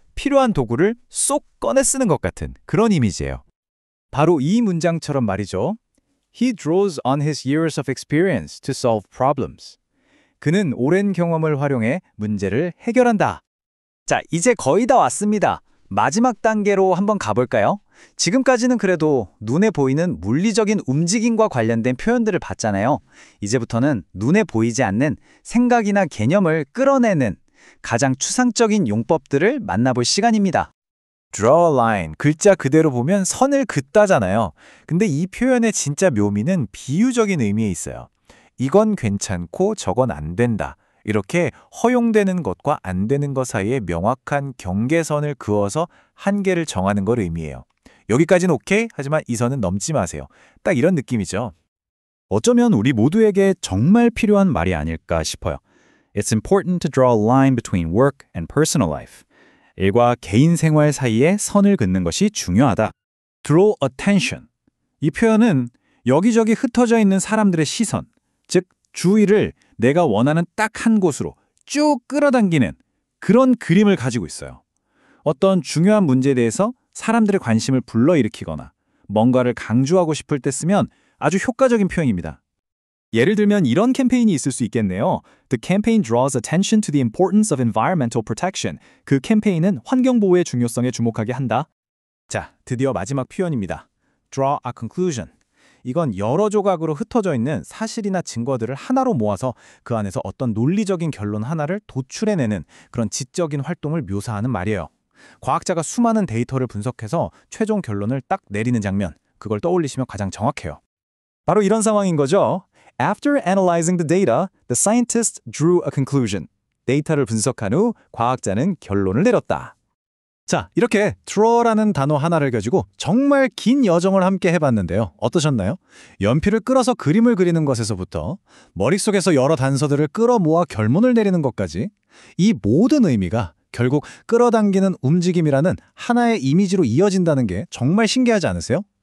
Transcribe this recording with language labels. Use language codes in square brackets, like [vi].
[ko] 필요한 도구를 쏙 꺼내 쓰는 것 같은 그런 이미지예요. 바로 이 문장처럼 말이죠. [en] He draws on his years of experience to solve problems. [ko] 그는 오랜 경험을 활용해 문제를 해결한다. 자, 이제 거의 다 왔습니다. 마지막 단계로 한번 가볼까요? 지금까지는 그래도 눈에 보이는 물리적인 움직임과 관련된 표현들을 봤잖아요. 이제부터는 눈에 보이지 않는 생각이나 개념을 끌어내는 가장 추상적인 용법들을 만나볼 시간입니다. [en] Draw a line, [ko] 글자 그대로 보면 선을 긋다잖아요. 근데 이 표현의 진짜 묘미는 비유적인 의미에 있어요. 이건 괜찮고 저건 안 된다. 이렇게 허용되는 것과 안 되는 것 사이에 명확한 경계선을 그어서 한계를 정하는 걸 의미해요. 여기까지는 오케이? 하지만 이 선은 넘지 마세요. 딱 이런 느낌이죠. 어쩌면 우리 모두에게 정말 필요한 말이 아닐까 싶어요. [en] It's important to draw a line between work and personal life. [ko] 일과 개인 생활 사이에 선을 긋는 것이 중요하다. [en] Draw attention. [ko] 이 표현은 여기저기 흩어져 있는 사람들의 시선, 즉 주의를 내가 원하는 딱 한 곳으로 쭉 끌어당기는 그런 그림을 가지고 있어요. 어떤 중요한 문제에 대해서 사람들의 관심을 불러일으키거나 뭔가를 강조하고 싶을 때 쓰면 아주 효과적인 표현입니다. 예를 들면 이런 캠페인이 있을 수 있겠네요. [en] The campaign draws attention to the importance of environmental protection. [ko] 그 캠페인은 환경보호의 중요성에 주목하게 한다. 자, 드디어 마지막 표현입니다. [en] Draw a conclusion. [ko] 이건 여러 조각으로 흩어져 있는 사실이나 증거들을 하나로 모아서 그 안에서 어떤 논리적인 결론 하나를 도출해내는 그런 지적인 활동을 묘사하는 말이에요. 과학자가 수많은 데이터를 분석해서 최종 결론을 딱 내리는 장면, 그걸 떠올리시면 가장 정확해요. 바로 이런 상황인 거죠. [en] After analyzing the data, the scientist drew a conclusion. [ko] 데이터를 분석한 후 과학자는 결론을 내렸다. 자, 이렇게 draw라는 단어 하나를 가지고 정말 긴 여정을 함께 해봤는데요. 어떠셨나요? 연필을 끌어서 그림을 그리는 것에서부터 머릿속에서 여러 단서들을 끌어모아 결론을 내리는 것까지 이 모든 의미가 결국 끌어당기는 움직임이라는 하나의 이미지로 이어진다는 게 정말 신기하지 않으세요?